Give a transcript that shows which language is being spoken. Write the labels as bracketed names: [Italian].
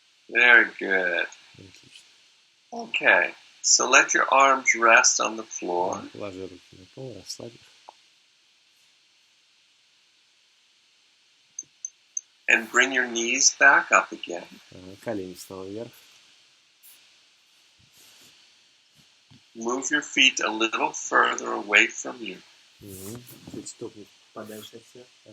[English] Very good. Okay, so let your arms rest on the floor. [Russian] Положи руки на пол, расслабь их. [English] And bring your knees back up again. [Russian] Колени снова вверх. [English] Move your feet a little further away from you. [Russian] Чуть ступни подальше от себя.